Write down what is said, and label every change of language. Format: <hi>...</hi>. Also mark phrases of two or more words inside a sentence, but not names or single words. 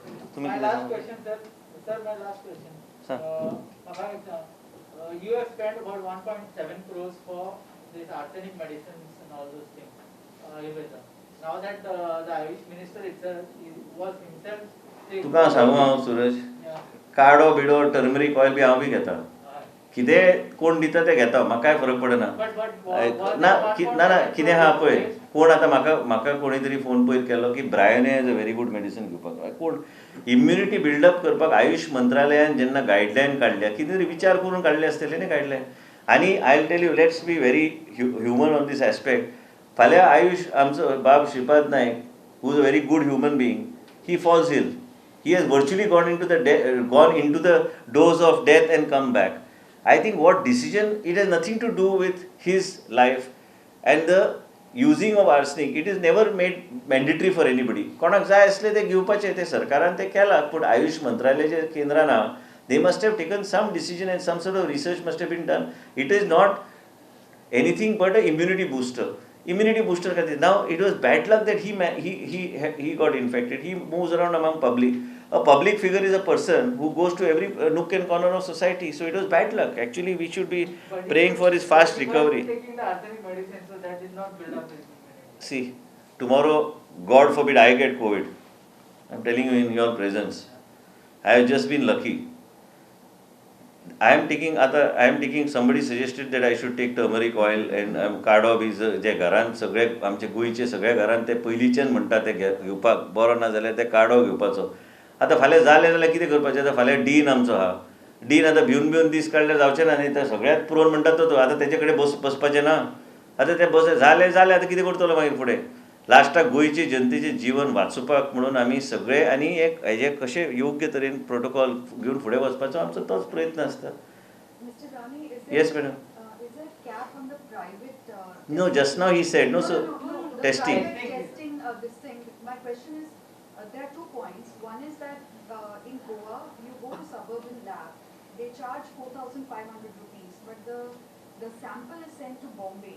<en>My last question, sir. Sir, my last question. Sir. You have spent about 1.7 crores for these arsenic medicines and all those things. Ayurveda. Now that the Ayush minister itself was himself saying.</en> <kok>तुका सांगू हांव सूरज</kok> <en>Yeah.</en> <kok>काडो बिडो टर्मरीक ऑयल बी हांव बी घेता कितें कोण दिता तें घेता म्हाका कांय फरक पडना ना कितें आहा पळय कोण आतां म्हाका कोणी तरी फोन पयर केलो की</kok> <en>Bryonia is a very good medicine</en> <kok>घेवपाक कोण</kok> <en>immunity buildup</en> <kok>करपाक आयुश मंत्रालयान जेन्ना गायडलायन काडल्या कितें तरी विचार करून काडले आसतले न्ही गायडलायन आनी</kok> <en>I will tell you let's be very human on this aspect</en> <kok>फाल्यां आयुश आमचो बाब श्रीपाद नायक</kok> <en>who is a very good human being he falls ill he has virtually gone into the doors of death and come back. I think what decision, it has nothing to do with his life and the using of arsenic. It is never made mandatory for anybody.</en> <kok>कोणाक जाय असले ते घेवपाचे ते सरकारान ते केला पण आयुष मंत्रालयाचे केंद्रान</kok> <en>they must have taken some decision and some sort of research must have been done. It is not anything but an immunity booster. Immunity booster खातीर. Now it was bad luck that he got infected. He moves around among public. A public figure is a person who goes to every nook and corner of society. So it was bad luck. Actually, we should be praying for his fast recovery. Taking the arsenic medicine, so that did not build up his immunity. See, tomorrow, God forbid, I get COVID. I'm telling you in your presence. I have just been lucky. I am taking. Somebody suggested that I should take turmeric oil and</en> <kok>काडो बी जे घरान सगळे आमचे गोंयचे सगळ्या घरान ते पयलींच्यान म्हणटा ते घेवपाक बरो ना जाल्यार ते काडो घेवपाचो आतां फाल्यां जालें जाल्यार कितें करपाचें आतां फाल्यां डीन आमचो आहा डीन आतां भिवन दीस काडल्यार जावचें ना न्ही तर सगळ्यात पुरोन म्हणटा तो आतां तेजे कडेन बसपाचें ना आतां तें जालें आतां कितें करतलो मागीर फुडें लास्टाक गोंयचे जनतेचें जीवन वाचोवपाक म्हणून आमी सगळे आनी एक हेजे कशें योग्य तरेन प्रोटोकॉल घेवन फुडें वचपाचो आमचो तोच प्रयत्न आसता.</kok> <en>Mr. Rani, Yes, madam. Is there a cap on the private? No, just now he said no, so the testing. private testing, this thing. My question is, there are 2 points. One is that in Goa, you go to suburban lab, they charge 4,500 rupees, but the sample is sent to Bombay.</en>